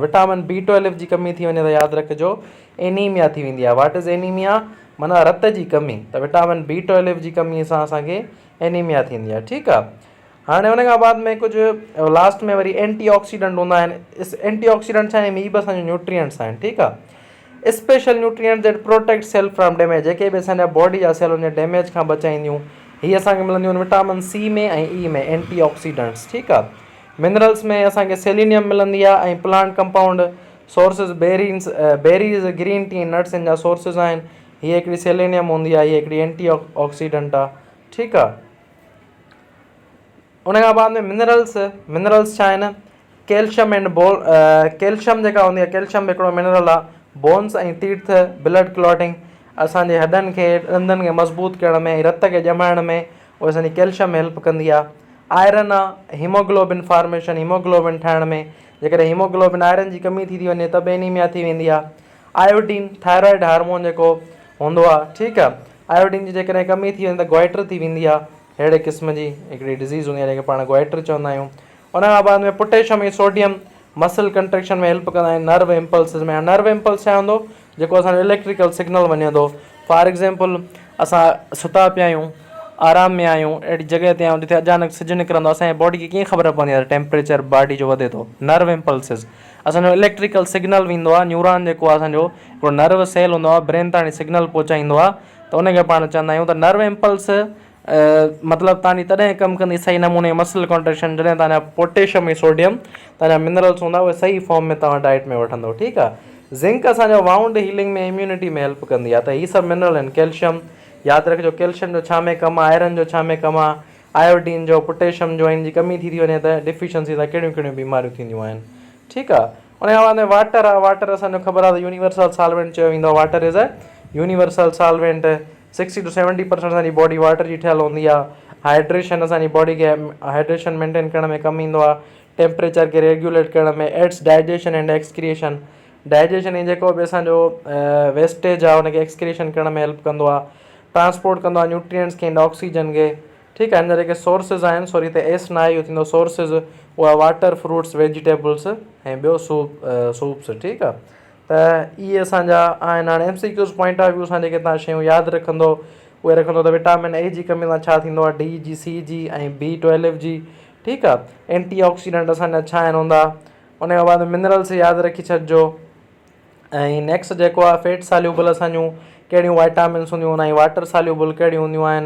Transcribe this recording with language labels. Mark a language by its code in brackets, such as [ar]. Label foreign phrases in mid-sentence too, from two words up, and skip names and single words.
[sd] विटामिन B12 जी कमी थी वञे त यादि रखिजो एनीमिया थी वेंदी आहे। [en] what is anemia? [sd] माना रत जी कमी। त विटामिन B12 जी कमी सां असांखे एनीमिया थींदी आहे। ठीकु आहे। हाणे उन खां बाद में कुझु लास्ट में वरी एंटीऑक्सीडेंट हूंदा आहिनि। एंटीऑक्सीडेंट छा आहिनि? हीअ बि असांजो न्यूट्रिएंट्स आहिनि। ठीकु आहे। [en] special nutrients that protect cell from damage, [sd] जेके बि असांजा बॉडी जा सेल उन डैमेज खां बचाईंदियूं, हीअ असांखे मिलंदियूं आहिनि विटामिन C में ऐं E में, एंटीऑक्सीडेंट्स। ठीकु आहे। मिनरल्स में असांखे सेलेनियम मिलंदी आहे ऐं [en] plant compound sources berries green tea nuts [sd] जा सोर्सिस आहिनि। हीअ हिकिड़ी सेलेनियम हूंदी आहे, हीअ हिकिड़ी एंटीऑक्सीडेंट आहे। ठीकु आहे। उन खां बाद में मिनरल्स छा आहिनि? [en] calcium and calcium [sd] जेका हूंदी आहे, कैल्शियम हिकिड़ो मिनरल आहे। बोन्स ऐं तीर्थ, [en] blood clotting, [sd] असांजे हॾनि खे ॾंदनि खे मज़बूत करण में, रत खे ॼमाइण में उहा असांजी कैल्शियम हेल्प कंदी आहे। आयरन आहे, [en] hemoglobin formation, [sd] हीमोग्लोबिन ठाहिण में। जेकॾहिं हीमोग्लोबिन आयरन जी कमी थी वञे त बि एनीमिया थी वेंदी आहे। आयोडीन, [en] thyroid hormone [sd] जेको हूंदो आहे। ठीकु आहे। आयोडीन जी जेकॾहिं कमी थी वञे त ग्वाइटर थी वेंदी आहे। अहिड़े क़िस्म जी हिकिड़ी डिज़ीज़ हूंदी आहे जंहिंखे पाण ग्वाइटर चवंदा आहियूं। उन खां बाद में पोटेशियम ऐं सोडियम [en] muscle contraction [sd] में हेल्प कंदा आहिनि। [en] nerve impulses [sd] में, [en] nerve impulse [sd] छा हूंदो? जेको असांजो [en] electrical signal [sd] वञे थो। [en] for example, [sd] असां सुता पिया आहियूं, आराम में आहियूं, अहिड़ी जॻह ते आहियूं जिते अचानक सिजु निकिरंदो, असांजे बॉडी खे कीअं ख़बर पवंदी आहे टेम्परेचर बॉडी जो वधे थो? [en] nerve impulses, [sd] असांजो [en] electrical signal [sd] वेंदो आहे। न्यूरॉन जेको आहे असांजो हिकिड़ो [en] nerve cell [sd] हूंदो आहे, ब्रेन ताईं सिग्नल पहुचाईंदो आहे। त उनखे पाण चवंदा आहियूं त [en] nerve impulse [sd] मतिलबु तव्हांजी तॾहिं कमु कंदी सही नमूने [en] muscle contraction, [sd] जॾहिं तव्हांजा पोटेशियम ऐं सोडियम तव्हांजा मिनरल्स हूंदा उहे सही फॉर्म में तव्हां डाइट में वठंदो। ठीकु आहे। ज़िंक असांजो [en] wound healing [sd] में, इम्यूनिटी में हेल्प कंदी आहे। त हीअ सभु मिनरल आहिनि। कैल्शियम यादि रखिजो, कैल्शियम जो छा में कमु आहे? आयरन जो छा में कमु आहे? आयोडीन जो, पोटेशियम जो, इन जी कमी थी वञे त डिफिशियंसी सां कहिड़ियूं कहिड़ियूं बीमारियूं थींदियूं आहिनि। ठीकु आहे। उन खां बाद में वाटर आहे। वाटर असांजो ख़बर आहे त [en] universal solvent [sd] चयो वेंदो आहे। [en] water is a universal solvent. [sd] 60 to 70% असांजी बॉडी वाटर जी ठहियलु हूंदी आहे। हाइड्रेशन असांजी बॉडी खे हाइड्रेशन मेंटेन करण में कमु ईंदो आहे। टेम्परेचर खे रेगुलेट करण में। [en] aids digestion and excretion, [sd] डाइजेशन ऐं जेको बि असांजो वेस्टेज आहे उनखे एक्सक्रिएशन करण में हेल्प कंदो आहे। ट्रांसपोर्ट कंदो आहे न्यूट्रिएंट्स खे [en] and oxygen [sd] खे। ठीकु आहे। हिन जा जेके सोर्सिस आहिनि, सॉरी हिते एस न आहे, इहो थींदो सोर्सिस, उहा वाटर, फ्रूट्स, वेजिटेबल्स ऐं ॿियो सूप्स। ठीकु आहे। त इहे असांजा आहिनि। हाणे MCQs [en] point of view [sd] सां जेके तव्हां शयूं यादि रखंदो उहे रखंदो त विटामिन A जी कमी सां छा थींदो आहे? D जी, C जी ऐं B12 जी। ठीकु आहे। एंटीऑक्सीडेंट असांजा छा आहिनि हूंदा? उन खां बाद मिनरल्स यादि रखी छॾिजो। ऐं नेक्स्ट जेको आहे [en] fat soluble [sd] असांजूं कहिड़ियूं वाइटामिन्स हूंदियूं आहिनि ऐं [en] water soluble [sd] कहिड़ियूं हूंदियूं आहिनि।